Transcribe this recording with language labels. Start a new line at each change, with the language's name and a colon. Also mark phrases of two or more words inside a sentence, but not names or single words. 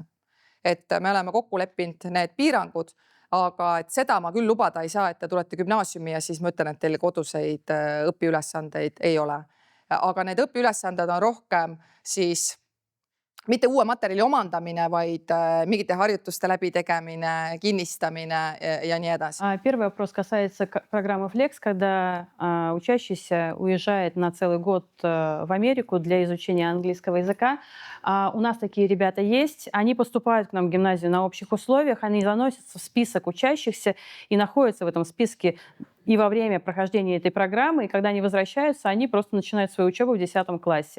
Estonian: Et me oleme kokku leppinud need piirangud, aga et seda ma küll lubada ei saa, et te tulete gümnaasiumi ja siis ma ütlen, et teil koduseid õpiülesandeid ei ole. Aga need õpiülesanded on rohkem siis mitte uue materjali omandamine, vaid mingite harjutuste läbitegemine, kinnistamine ja nii edasi.
Russian: Первый вопрос касается программы Flex, когда учащийся уезжает на целый год в Америку для изучения английского языка. У нас такие ребята есть. Они поступают к нам в гимназию на общих условиях, они заносятся в список учащихся и находятся в этом списке и во время прохождения этой программы, и когда они возвращаются, они просто начинают свою учебу в 10 классе.